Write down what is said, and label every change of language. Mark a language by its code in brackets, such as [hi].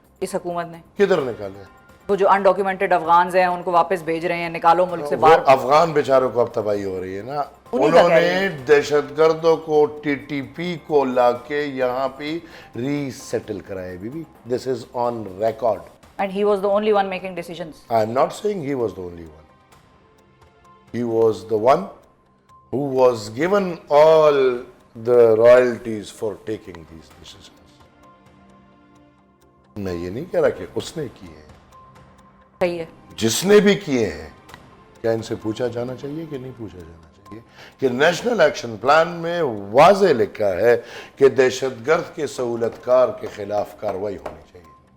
[ur] اس حکومت نے. کدھر نکالے؟ وہ جو انڈاکیومنٹڈ افغانز ہیں ان کو واپس بھیج رہے ہیں نکالو ملک سے باہر. افغان بیچاروں کو اب تباہی ہو رہی ہے نا. انہوں نے دہشت گردوں کو TTP کو لا کے یہاں پہ ری سیٹل کرایا. [en] This is on record. And he was the only one making decisions. I am not saying he was the only one. He was the one who was given all the royalties for taking these decisions. [ur] میں یہ نہیں کہہ رہا کہ اس نے کیے ہیں. صحیح ہے. جس نے بھی کیے ہیں کیا ان سے پوچھا جانا چاہیے کہ نہیں پوچھا جانا چاہیے کہ نیشنل ایکشن پلان میں واضح لکھا ہے کہ دہشت گرد کے سہولت کار کے خلاف کارروائی ہونی چاہیے.